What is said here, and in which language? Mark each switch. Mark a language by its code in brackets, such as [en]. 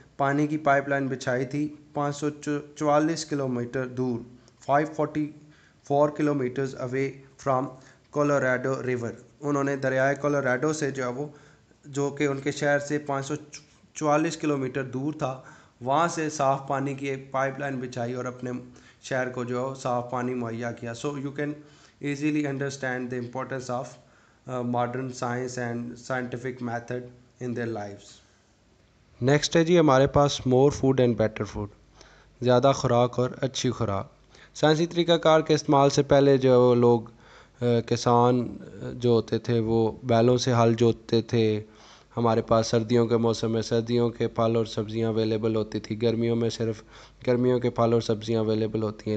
[ur] پانی کی pipe line بچھائی تھی 544 کلومیٹر دور [en] 544 kilometres away from Colorado river. [ur] انہوں نے دریائے کولوراڈو سے جو کہ ان کے شہر سے 544 کلومیٹر دور تھا, وہاں سے صاف پانی کی ایک پائپ لائن بچھائی اور اپنے شہر کو صاف پانی مہیا کیا. [en] So you can easily understand the importance of modern science and scientific method in their lives. [ur] Next ہے جی ہمارے پاس [en] more food and better food, [ur] زیادہ خوراک اور اچھی خوراک. سائنسی طریقہ کار کے استعمال سے پہلے جو لوگ کسان جو ہوتے تھے وہ بیلوں سے ہل جوتتے تھے. ہمارے پاس سردیوں کے موسم میں سردیوں کے پھل اور سبزیاں اویلیبل ہوتی تھی, گرمیوں میں صرف گرمیوں کے پھل اور سبزیاں اویلیبل ہوتی ہیں.